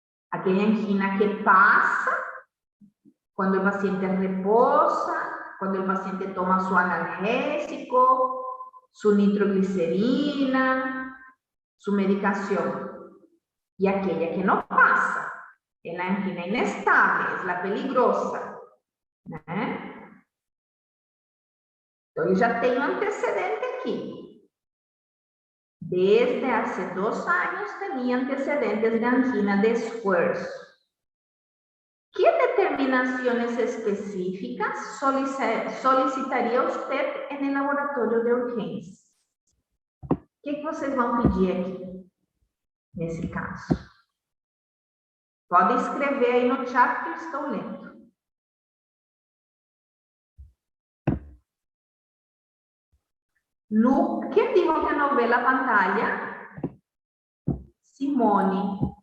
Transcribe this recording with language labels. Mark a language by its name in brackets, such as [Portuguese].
[Spanish] Aquella angina que pasa cuando el paciente reposa, cuando el paciente toma su analgésico, su nitroglicerina, su medicación. Y aquella que no pasa, [Portuguese] É a angina inestable, é a peligrosa, né? Então, eu já tenho antecedente aqui. Desde há 2 anos, tinha antecedentes de angina de esfuerzo. [Spanish] ¿Qué determinaciones específicas solicitaría usted en el laboratorio de urgência? [Portuguese] O que vocês vão pedir aqui, nesse caso? Pode escrever aí no chat que eu estou lendo. Lu, quem dijo que não vê a pantalla? Simone.